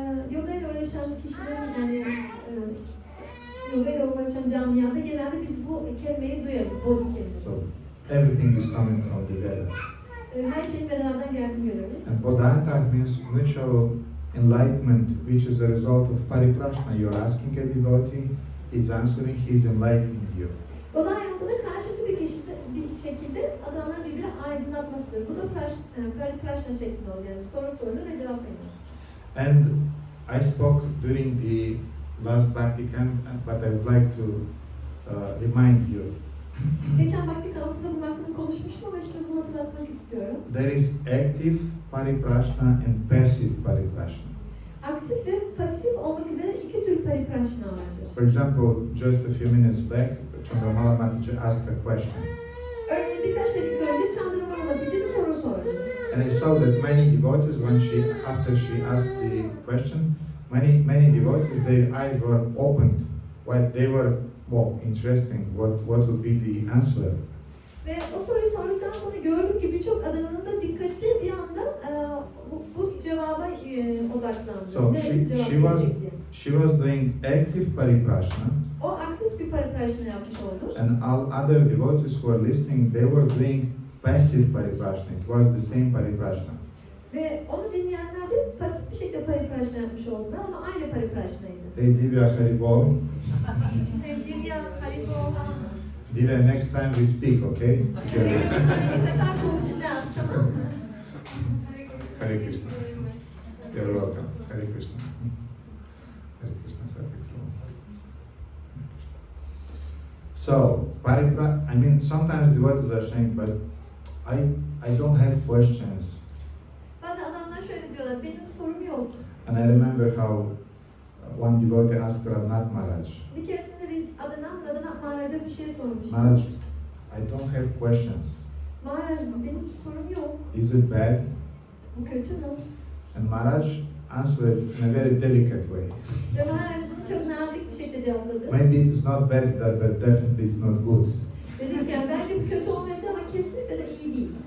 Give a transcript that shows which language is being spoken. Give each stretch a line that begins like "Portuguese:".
Turkish: Yoga ile uğraşan kişilerin yoga ile uğraşan camiada genelde biz bu kelimeyi duyarız, bodhi kelimesi.
English: So everything is coming from the Vedas.
Turkish: Her şeyin Veda'dan geldiğini görüyoruz.
English: And bodhanta means mutual enlightenment, which is a result of pariprashna. You're asking a devotee, he's answering, he's enlightening you.
Turkish: Bodhayanta da karşılıklı bir şekilde adamların birbirine aydınlatmasıdır. Bu da Pariprashna şeklinde oluyor. Yani soru sorulur ve cevap verilir.
English: And I spoke during the last Bhakti camp, but I would like to remind you.
Turkish: Geçen Bhakti kampında bunun hakkında konuşmuştum ama işte bunu hatırlatmak istiyorum.
English: There is active pariprashna and passive pariprashna.
Turkish: Aktif ve pasif olmak üzere iki tür Pariprashna vardır.
English: For example, just a few minutes back, Chandramala Mataji asked a question.
Turkish: Örneğin birkaç dakika önce Chandramala Mataji bir soru sordu.
English: And I saw that many devotees, after she asked the question, many devotees, their eyes were opened. They were interesting. What would be the answer?
Turkish: Ve o soruyu sorduktan sonra gördük ki birçok adamın da dikkati bir anda bu cevaba odaklandı.
English: So
Turkish: Ne cevap verecekti?
English: she was doing active pariprashna,
Turkish: O aktif bir pariprashna yapmış oldu.
English: and all other devotees who were listening, they were doing passive pariprashna. It was the same pariprashna.
Turkish: Ve onu dinleyenler de pasif bir şekilde pariprashna yapmış oldular ama aynı pariprashnaydı.
English: Divya Haribol. Divya, Haribol. Divya, next time we speak, okay?
Turkish: Seninle bir sonraki sefer konuşacağız, tamam mı?
English: Hare Krishna. You're welcome. Hare Krishna. Hare Krishna Satyakshama. So, sometimes devotees are saying, but I don't have questions.
Turkish: Bazı adamlar şöyle diyorlar, benim sorum yok.
English: And I remember how one devotee asked Radhanath Maharaj,
Turkish: Bir keresinde bir Radhanath Maharaj'a bir şey sormuş.
English: Maharaj, I don't have questions.
Turkish: Maharaj, benim sorum yok.
English: Is it bad?
Turkish: Bu kötü mü?
English: And Maharaj answered in a very delicate way.
Turkish: Ve Maharaj bunu çok nazik bir şekilde cevapladı.
English: Maybe it's not bad, but definitely it's not good.
Turkish: Dedi ki yani belki bu kötü olmayabilir ama kesinlikle de iyi değil.